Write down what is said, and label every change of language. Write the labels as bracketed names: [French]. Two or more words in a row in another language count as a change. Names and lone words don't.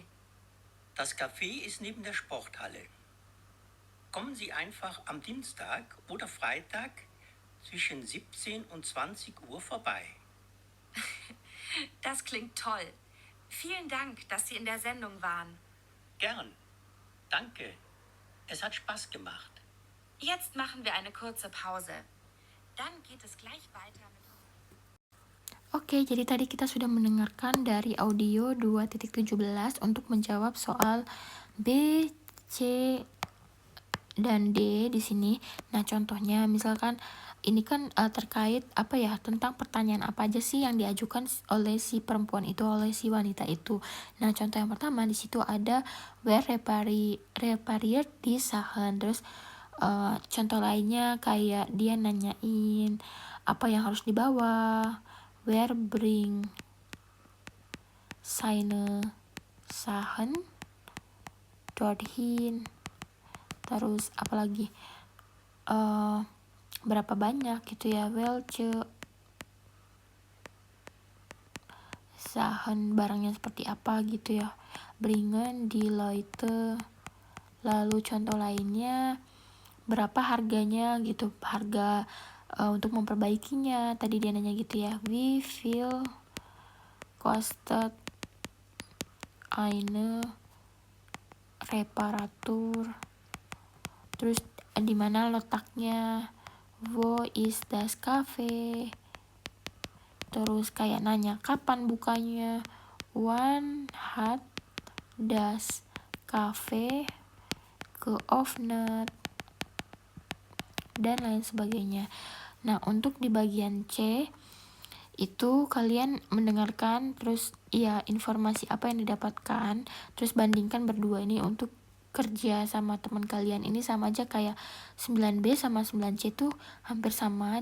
[German] Das Café ist neben der Sporthalle. Kommen Sie einfach am Dienstag oder Freitag zwischen 17 und 20 Uhr vorbei. Das klingt toll. Vielen Dank, dass Sie in der Sendung waren. Gern. Danke. Es hat Spaß gemacht. Jetzt machen wir eine kurze Pause. Dann geht es gleich weiter mit... [Indonesian] Oke, jadi tadi kita sudah mendengarkan dari audio 2.17 untuk menjawab soal B, C, dan D di sini. Nah, contohnya misalkan ini kan terkait tentang pertanyaan apa aja sih yang diajukan oleh si perempuan itu, oleh si wanita itu. Nah, contoh yang pertama di situ ada [German] where repariert die Sachen. [Indonesian] Terus contoh lainnya kayak dia nanyain apa yang harus dibawa. [German] Wer bring seine Sachen dorthin. [Indonesian] Terus apalagi berapa banyak gitu ya, [German] welche Sachen [Indonesian] barangnya seperti apa gitu ya. [German] Bringen die Leute. [Indonesian] Lalu contoh lainnya berapa harganya gitu, harga untuk memperbaikinya. Tadi dia nanya gitu ya, [German] wie viel kostet eine Reparatur, [Indonesian] terus di mana letaknya, [German] wo ist das Cafe, [Indonesian] terus kayak nanya kapan bukanya, [German] wann hat das Cafe geöffnet, [Indonesian] dan lain sebagainya. Nah, untuk di bagian C itu kalian mendengarkan terus ya informasi apa yang didapatkan, terus bandingkan berdua. Ini untuk kerja sama teman kalian ini sama aja kayak 9B sama 9C tuh hampir sama.